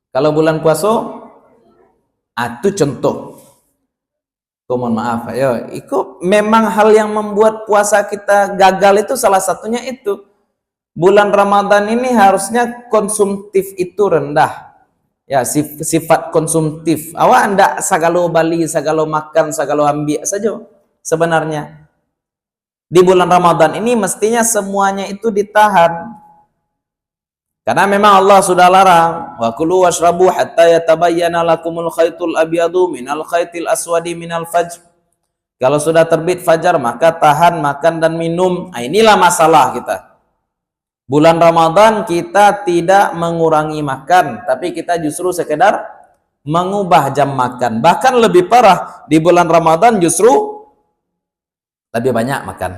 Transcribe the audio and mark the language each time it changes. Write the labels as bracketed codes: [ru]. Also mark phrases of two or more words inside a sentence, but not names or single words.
[id] Kalau bulan puasa, itu contoh. Mohon maaf, ya, itu memang hal yang membuat puasa kita gagal itu salah satunya itu. Bulan Ramadan ini harusnya konsumtif itu rendah. Ya, sifat konsumtif. [min] Awak anda sagalo bali, sagalo makan, sagalo ambil saja. [id] Sebenarnya di bulan Ramadan ini mestinya semuanya itu ditahan. Karena memang Allah sudah larang, [ar] وكلوا واشربوا حتى يتبين لكم الخيط الأبيض من الخيط الأسود من الفجر. [id] Kalau sudah terbit fajar maka tahan makan dan minum. Nah, inilah masalah kita. Bulan Ramadan kita tidak mengurangi makan, tapi kita justru sekedar mengubah jam makan. Bahkan lebih parah, di bulan Ramadan justru lebih banyak makan.